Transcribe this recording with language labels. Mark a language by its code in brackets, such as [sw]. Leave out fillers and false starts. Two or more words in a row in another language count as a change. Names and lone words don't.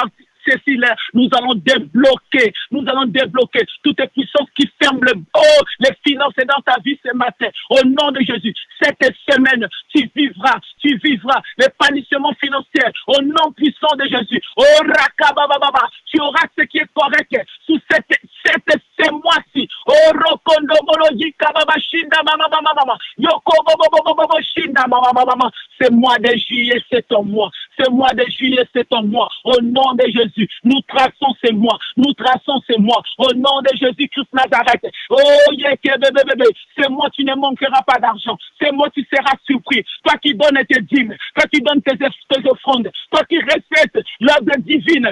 [fr] Cécile, nous allons débloquer toutes les puissances qui ferment les finances dans ta vie ce matin. Au nom de Jésus, cette semaine, tu vivras l'épanouissement financier. Au nom puissant de Jésus. Oh, rakabababa, tu auras ce qui est correct sous ces mois-ci. Oh, rokondo bologi kababa shinda mama. Yoko bobo shinda mama. Ce mois de juillet, c'est ton mois. Au nom de Jésus, nous traçons ces mois. Au nom de Jésus-Christ Nazareth. Oh, ces mois, tu ne manqueras pas d'argent. Ces mois, tu seras surpris. Toi qui donnes tes dîmes, toi qui donnes tes offrandes, toi qui respectes l'œuvre divine.